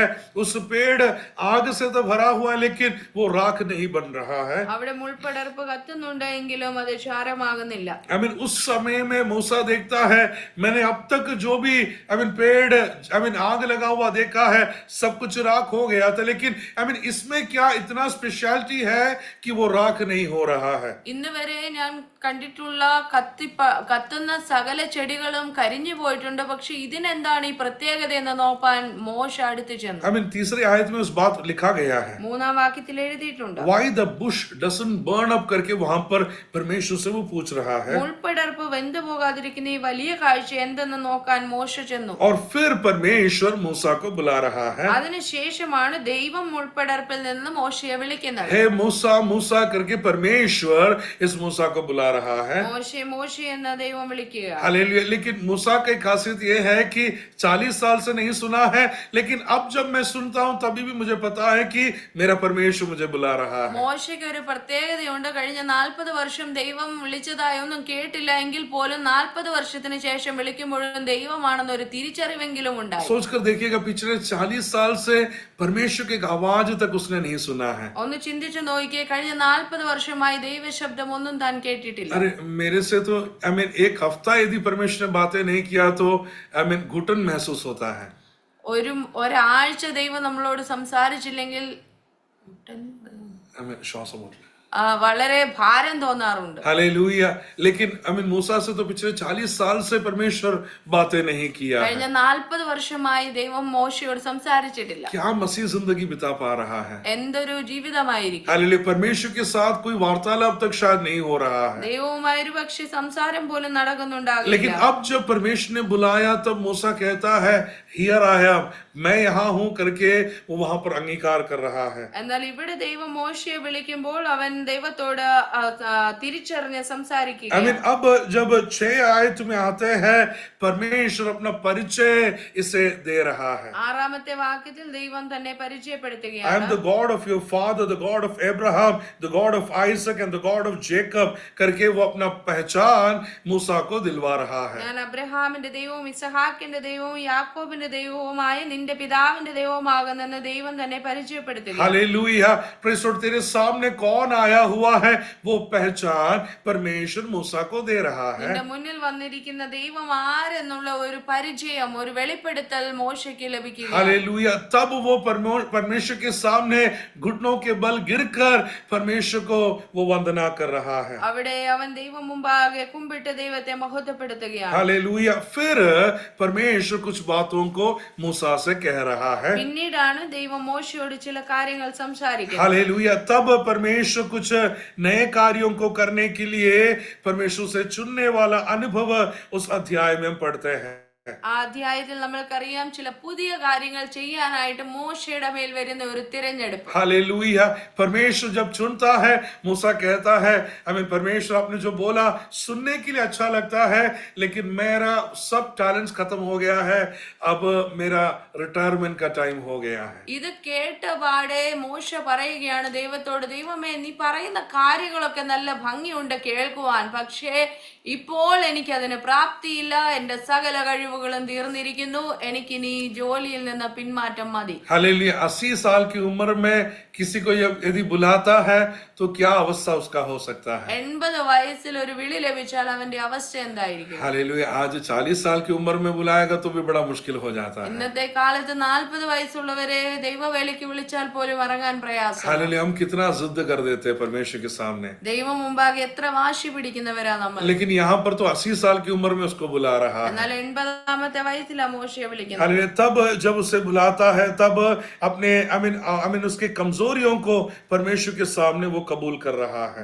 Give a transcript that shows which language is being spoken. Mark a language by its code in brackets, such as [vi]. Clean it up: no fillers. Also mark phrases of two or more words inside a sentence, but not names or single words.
[hi] उस पेड़ आग से तो भरा हुआ है लेकिन वो राख नहीं बन रहा है। [ml] അവിടെ മുൾപടർപ്പ് കത്തുന്നുണ്ട് എങ്കിലും അത് ചാരമാകുന്നില്ല. [hi] उस समय में मूसा देखता है, मैंने अब तक जो भी पेड़ आग लगा हुआ देखा है सब कुछ राख हो गया था, लेकिन इसमें क्या इतना स्पेशलिटी है कि वो राख नहीं हो रहा है। [ml] ഇന്ന് വരെ ഞാൻ കണ്ടിട്ടുള്ള കത്തുന്ന സകല ചെടികളും കരിഞ്ഞു പോയിട്ടുണ്ട്, പക്ഷെ ഇതിനെന്താണ് ഈ പ്രത്യേകത എന്ന് നോക്കാൻ മോശ അടുത്ത് ചെന്നു. [hi] तीसरे आयत में उस बात लिखा गया है, [ml] 3-ാം വാക്യത്തിൽ എഴുതിയിട്ടുണ്ട്, [en] why the bush doesn't burn up [hi] करके वहां पर परमेश्वर से वो पूछ रहा है। [ml] മുൾപടർപ്പ് വെന്തു പോകാതിരിക്കുന്ന ഈ വലിയ കാഴ്ച എന്തെന്ന് നോക്കാൻ മോശ ചെന്നു. [hi] और फिर परमेश्वर मूसा को बुला रहा है। [ml] അതിനുശേഷമാണ് ദൈവം മുൾപടർപ്പിൽ നിന്ന് മോശയെ വിളിക്കുന്നത്. [hi] हे मूसा मूसा करके परमेश्वर इस मूसा को बुला रहा है। [ml] മോശെ മോശെ എന്ന് ദൈവം വിളിക്കുക. [hi] हालेलुया। लेकिन मूसा की खासियत यह है कि 40 साल से नहीं सुना है, लेकिन अब जब मैं सुनता हूं तभी भी मुझे पता है कि मेरा परमेश्वर मुझे बुला रहा है। [ml] മോശയ്ക്ക് ഒരു പ്രത്യേകതയുണ്ട്. കഴിഞ്ഞ 40 വർഷം ദൈവം വിളിച്ചതായി ഒന്നും കേട്ടില്ല എങ്കിൽ പോലും 40 വർഷത്തിന് ശേഷം വിളിക്കുമ്പോഴും ദൈവമാണെന്ന് ഒരു തിരിച്ചറിവെങ്കിലും ഉണ്ടായി. [hi] सोचकर देखिएगा, पिछले 40 साल से परमेश्वर की आवाज तक उसने नहीं सुना है। [ml] ഒന്ന് ചിന്തിച്ചു നോക്കിയേ, കഴിഞ്ഞ 40 വർഷമായി ദൈവശബ്ദം ഒന്നും താൻ കേട്ടിട്ടില്ല. [hi] अरे मेरे से तो एक हफ्ता यदि परमेश्वर ने बातें नहीं किया तो घुटन महसूस होता है। [ml] ഒരാഴ്ച ദൈവം നമ്മളോട് സംസാരിച്ചില്ലെങ്കിൽ [hi] श्वास [ml] വളരെ ഭാരം തോന്നാറുണ്ട്. [hi] हालेलुया। लेकिन मूसा से तो पिछले 40 साल से परमेश्वर बातें नहीं किया है। [ml] കഴിഞ്ഞ 40 വർഷമായി ദൈവം മോശയോട് സംസാരിച്ചിട്ടില്ല. [hi] क्या मसीह जिंदगी बिता पा रहा है। [ml] എന്തൊരു ജീവിതമായിരിക്കും. [hi] हालेलुया। परमेश्वर के साथ कोई वार्तालाप तक शायद नहीं हो रहा है, [ml] ദൈവവുമായി ഒരു പക്ഷേ സംസാരം പോലും നടക്കുന്നുണ്ടാകില്ല. [hi] लेकिन अब जब परमेश्वर ने बुलाया तब मूसा कहता है [en] here I am, [hi] मैं यहाँ हूँ करके वो वहां पर अंगीकार कर रहा है। [ml] എന്നാൽ ഇവിടെ ദൈവം മോശയെ വിളിക്കുമ്പോൾ അവൻ ദൈവത്തോട് തിരിച്ചറിഞ്ഞ് സംസാരിക്കുക. [hi] अब जब 6 आयत में आते हैं परमेश्वर अपना परिचय इसे दे रहा है। [ml] 6-ാമത്തെ വാക്യത്തിൽ ദൈവം തന്നെ [en] I [ml] പരിചയപ്പെടുത്തുകയാണ്. [en] am the God of your father, the God of Abraham, the God of Isaac and the God of Jacob [hi] करके वो अपना पहचान मूसा को दिलवा रहा है। [ml] ഞാൻ അബ്രഹാമിന്റെ ദൈവവും ഇസഹാക്കിന്റെ ദൈവവും യാക്കോബിന്റെ ദൈവവുമായ നിന്റെ പിതാവിന്റെ ദൈവവുമാകുന്നെന്ന് ദൈവം തന്നെ പരിചയപ്പെടുത്തുക. [en] हालेलुया। Praise the Lord. [hi] तेरे सामने कौन आया हुआ है वो पहचान परमेश्वर मूसा को दे रहा है। [ml] നിന്റെ മുന്നിൽ വന്നിരിക്കുന്ന ദൈവം ആരെന്നുള്ള ഒരു പരിചയം, ഒരു വെളിപ്പെടുത്തൽ മോശയ്ക്ക് ലഭിക്കുക. [hi] हालेलुया। तब वो परमेश्वर के सामने घुटनों के बल गिरकर परमेश्वर को वो वंदना कर रहा है। [ml] അവിടെ അവൻ ദൈവം മുമ്പാകെ കുമ്പിട്ട് ദൈവത്തെ മഹത്വപ്പെടുത്തുകയാണ്. [hi] हालेलुया। फिर परमेश्वर कुछ बातों को मूसा से कह रहा है। [ml] പിന്നീടാണ് ദൈവം മോശയോട് ചില കാര്യങ്ങൾ സംസാരിക്കുന്നത്. [hi] हालेलुया। तब परमेश्वर कुछ नए कार्यों को करने के लिए परमेश्वर से चुनने वाला अनुभव उस अध्याय में हम पढ़ते हैं। [ml] ആ അധ്യായത്തിൽ നമ്മൾക്കറിയാം ചില പുതിയ കാര്യങ്ങൾ ചെയ്യാനായിട്ട് മോശയുടെ മേൽ വരുന്ന ഒരു തിരഞ്ഞെടുപ്പ്. [hi] हालेलुया। परमेश्वर जब चुनता है, मूसा कहता है परमेश्वर आपने जो बोला सुनने के लिए अच्छा लगता है, लेकिन मेरा सब टैलेंट्स खत्म हो गया है, अब मेरा रिटायरमेंट का टाइम हो गया है। [ml] ഇത് കേട്ട പാടെ മോശ പറയുകയാണ് ദൈവത്തോട്, ദൈവമേ നീ പറയുന്ന കാര്യങ്ങളൊക്കെ നല്ല ഭംഗിയുണ്ട് കേൾക്കുവാൻ, പക്ഷേ ഇപ്പോൾ എനിക്ക് അതിന് പ്രാപ്തിയില്ല, എന്റെ സകല കഴിവുകളും ലീവുകളും തീർന്നിരിക്കുന്നു, എനിക്കിനി ജോലിയിൽ നിന്ന് പിന്മാറ്റം മതി. [hi] हालेलुया। 80 साल की उम्र में किसी को यदि बुलाता है तो क्या अवस्था उसका हो सकता है। [ml] 80 വയസ്സിൽ ഒരു വിളി ലഭിച്ചാൽ അവന്റെ അവസ്ഥ എന്തായിരിക്കും? [hi] हालेलुया। आज 40 साल की उम्र में बुलाएगा तो भी बड़ा मुश्किल हो जाता है। [ml] ഇന്നത്തെ കാലത്ത് 40 വയസ്സുള്ളവരെ ദൈവവേലയ്ക്ക് വിളിച്ചാൽ പോലും ഇറങ്ങാൻ പ്രയാസം. [hi] हालेलुया। हम कितना जिद कर देते हैं परमेश्वर के सामने, [ml] ദൈവം മുമ്പാകെ എത്ര വാശി പിടിക്കുന്നവരാ നമ്മൾ. [hi] लेकिन यहाँ पर तो 80 साल की उम्र में उसको बुला रहा है। [ml] എന്നാൽ 80ാമത്തെ വയസ്സിലാ മോശയെ വിളിക്കുന്നത്. [hi] हालेलुया। तब जब उसे बुलाता है तब अपने उसके कमजोरियों को परमेश्वर के सामने वो कबूल कर रहा है।